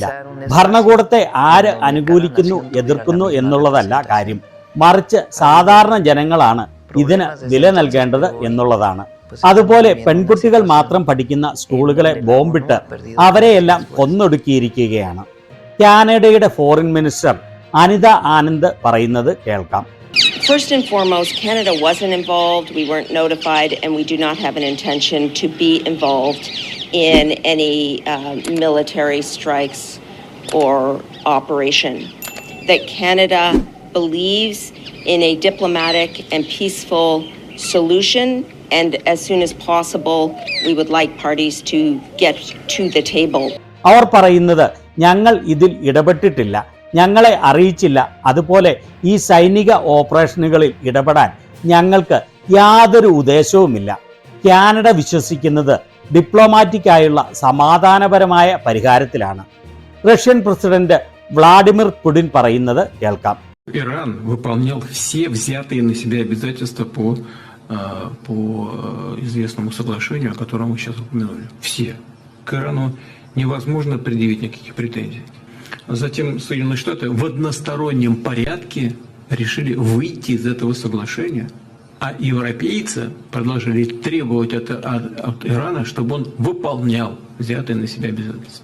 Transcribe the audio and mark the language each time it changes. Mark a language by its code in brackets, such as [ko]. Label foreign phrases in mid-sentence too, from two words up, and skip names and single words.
[ml] ഭരണകൂടത്തെ ആര് അനുകൂലിക്കുന്നു എതിർക്കുന്നു എന്നുള്ളതല്ല കാര്യം, മറിച്ച് സാധാരണ ജനങ്ങളാണ് ഇതിന് വില നൽകേണ്ടത് എന്നുള്ളതാണ്. അതുപോലെ പെൺകുട്ടികൾ മാത്രം പഠിക്കുന്ന സ്കൂളുകളെ ബോംബിട്ട് അവരെയെല്ലാം കൊന്നൊടുക്കിയിരിക്കുകയാണ്. കാനഡയുടെ [en] foreign minister [ml] അനിത ആനന്ദ് പറയുന്നത് കേൾക്കാം. [en] First and foremost, Canada wasn't involved, we weren't notified, and we do not have an intention to be involved in any military strikes or operation. That Canada believes in a diplomatic and peaceful solution, and as soon as possible, we would like parties to get to the table. [ml] അവർ പറയുന്നത് ഞങ്ങൾ ഇതിൽ ഇടപെട്ടിട്ടില്ല, ഞങ്ങളെ അറിയിച്ചില്ല. അതുപോലെ ഈ സൈനിക ഓപ്പറേഷനുകളിൽ ഇടപെടാൻ ഞങ്ങൾക്ക് യാതൊരു ഉദ്ദേശവുമില്ല. കാനഡ വിശ്വസിക്കുന്നത് ഡിപ്ലോമാറ്റിക്കായുള്ള സമാധാനപരമായ പരിഹാരത്തിലാണ്. റഷ്യൻ പ്രസിഡന്റ് വ്ളാഡിമിർ പുടിൻ പറയുന്നത് കേൾക്കാം. [ru] Иран выполнял все взятые на себя обязательства по известному соглашению, о котором мы сейчас упомянули. Все. К Ирану невозможно предъявить никаких претензий. Затем Соединенные Штаты в одностороннем порядке решили выйти из этого соглашения, а европейцы продолжили требовать от Ирана, чтобы он выполнял взятые на себя обязательства.